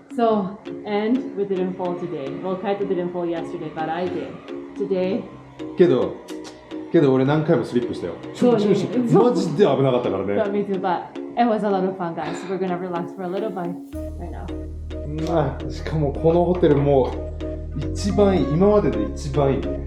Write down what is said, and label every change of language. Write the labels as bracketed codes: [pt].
[en] So, and we didn't fall today. Well, Kaito didn't fall yesterday, but I did. Today, [ja] けど俺何回もスリップしたよ。そうね。マジで危なかったからね。 [en] so me too, but it was a lot of fun, guys. We're gonna relax for a little bit right now. [ja] しかもこのホテルも一番いい、今までで一番いいね。